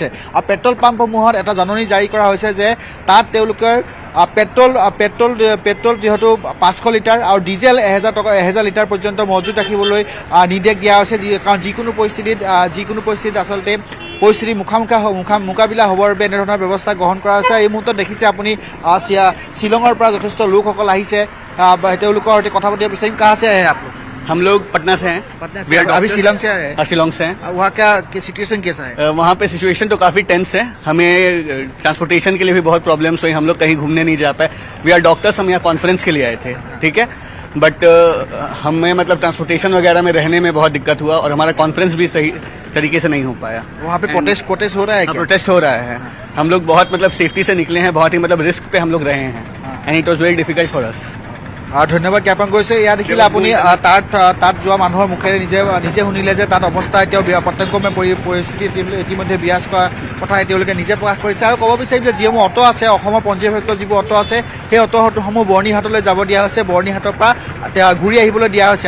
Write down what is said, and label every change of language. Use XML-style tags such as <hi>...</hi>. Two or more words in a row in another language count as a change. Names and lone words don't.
<as>আৰু পেট্ৰল পাম্পসমূহত এটা জাননী জাৰি কৰা হৈছে যে তাত তেওঁলোকৰ পেট্ৰল যিহেতু 500 লিটাৰ আৰু ডিজেল 1000 লিটাৰ পৰ্যন্ত মজুত ৰাখিবলৈ নিৰ্দেশ দিয়া হৈছে, কাৰণ যিকোনো পৰিস্থিতিত আচলতে পৰিস্থিতি মোকাবিলা হ'বৰ বাবে এনেধৰণৰ ব্যৱস্থা গ্ৰহণ কৰা হৈছে। এই মুহূৰ্তত দেখিছে আপুনি শ্বিলঙৰ পৰা যথেষ্ট লোকসকল আহিছে, তেওঁলোকৰ সৈতে কথা পাতিব বিচাৰিম। কাহ আছে আপোনালোক?</as> <hi>हम लोग पटना से हैं, अभी शिलोंग से आ रहे हैं। शिलोंग से हैं। वहाँ क्या सिचुएशन कैसा है? वहाँ पे सिचुएशन तो काफी टेंस है, हमें ट्रांसपोर्टेशन के लिए भी बहुत प्रॉब्लम्स हुई, हम लोग कहीं घूमने नहीं जा पाए।</hi> <en>we are doctors,</en> <hi>हम यहाँ कॉन्फ्रेंस के लिए आए थे, ठीक है, बट हमें मतलब ट्रांसपोर्टेशन वगैरह में रहने में बहुत दिक्कत हुआ और हमारा कॉन्फ्रेंस भी सही तरीके से नहीं हो पाया। वहाँ पे प्रोटेस्ट हो रहा है क्या? प्रोटेस्ट हो रहा है। हम लोग बहुत मतलब सेफ्टी से निकले हैं, बहुत ही मतलब रिस्क पे हम लोग रहे हैं,</hi> <en>and it was very difficult for us.</en> <as>ধন্যবাদ জ্ঞাপন কৰিছে। এয়া দেখিলে আপুনি তাত যোৱা মানুহৰ মুখেৰে নিজে শুনিলে যে তাত অৱস্থা এতিয়াও প্ৰত্যংগময় পৰিস্থিতি ইতিমধ্যে বিৰাজ কৰা কথা তেওঁলোকে নিজে প্ৰকাশ কৰিছে। আৰু ক'ব বিচাৰিম যে যিসমূহ অটো আছে, অসমৰ পঞ্জীভুক্ত যিবোৰ অটো আছে, সেই অটোসমূহ বৰ্ণিহাটলৈ যাব দিয়া হৈছে, বৰ্ণিহাটৰ পৰা ঘূৰি আহিবলৈ দিয়া হৈছে।</as>